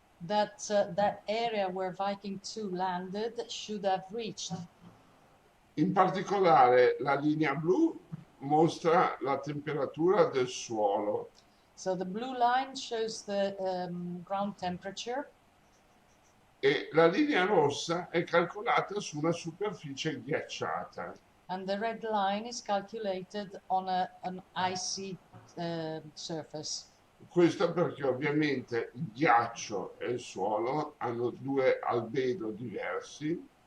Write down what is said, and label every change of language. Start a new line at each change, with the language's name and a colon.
English: that that area where Viking 2 landed should have reached.
Italian: In particolare la linea blu mostra la temperatura del suolo
English: So the blue line shows the ground temperature,
Italian: e la linea rossa è calcolata su una superficie ghiacciata.
English: and the red line is calculated on an icy surface.
Italian: Questo perché ovviamente il ghiaccio e il suolo hanno due albedo diversi